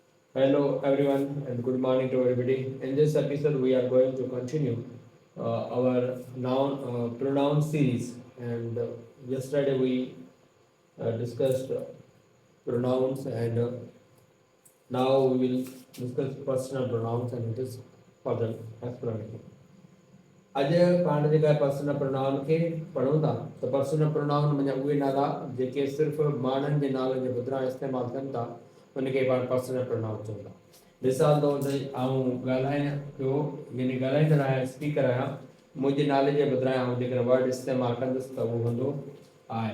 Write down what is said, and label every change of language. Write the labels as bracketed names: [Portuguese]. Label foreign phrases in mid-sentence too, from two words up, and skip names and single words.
[English] Hello everyone and good morning to everybody. In this episode, we are going to continue our noun pronoun series. And yesterday we discussed pronouns, and now we will discuss personal pronouns and it is further explanation. [Sindhi] अॼु पाण जेका [English] personal pronoun [Sindhi] खे पढ़ूं था त [English] personal pronoun [Sindhi] माना उहे नाला जेके सिर्फ़ु माण्हुनि जे नाले जे बदिरां इस्तेमालु थियनि था उनखे पाण [English] personal pronoun [Sindhi] चऊं था। मिसाल तौर ते आऊं ॻाल्हायां पियो, यानी ॻाल्हाईंदड़ आहियां, स्पीकर आहियां, मुंहिंजे नाले जे बदिरां आऊं जेकर वर्ड इस्तेमालु कंदुसि त उहो हूंदो आहे।